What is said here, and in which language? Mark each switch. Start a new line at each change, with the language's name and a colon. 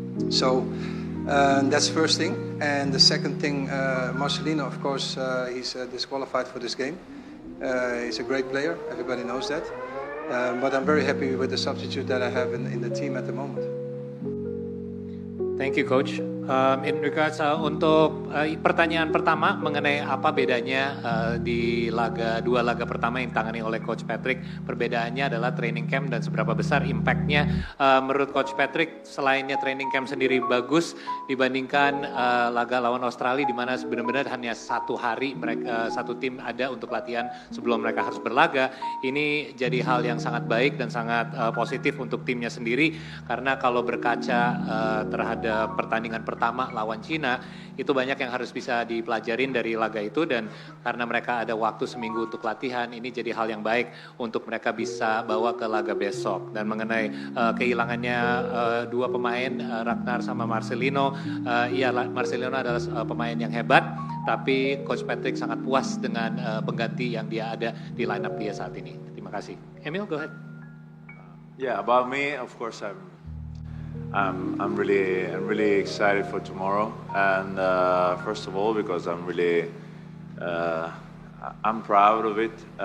English: So that's first thing. And the second thing, Marcelino, of course, he's disqualified for this game. He's a great player, everybody knows that. But I'm very happy with the substitute that I have in the team at the moment. Thank you, Coach. In regards
Indonesian: untuk pertanyaan pertama mengenai apa bedanya di dua laga pertama yang ditangani oleh Coach Patrick, perbedaannya adalah training camp dan seberapa besar impactnya. Menurut Coach Patrick, selainnya training camp sendiri bagus dibandingkan laga lawan Australia, di mana benar-benar hanya 1 hari satu tim ada untuk latihan sebelum mereka harus berlaga. Ini jadi hal yang sangat baik dan sangat positif untuk timnya sendiri, karena kalau berkaca terhadap pertandingan pertama lawan Cina, itu banyak yang harus bisa dipelajarin dari laga itu, dan karena mereka ada waktu seminggu untuk latihan, ini jadi hal yang baik untuk mereka bisa bawa ke laga besok. Dan mengenai kehilangannya dua pemain, Ragnar sama Marcelino, iya Marcelino adalah pemain yang hebat, tapi Coach Patrick sangat puas dengan pengganti yang dia ada di lineup dia saat ini. Terima kasih. Emil,
English: go ahead. Yeah, about me, of course, I'm really excited for tomorrow, and first of all because I'm proud of it.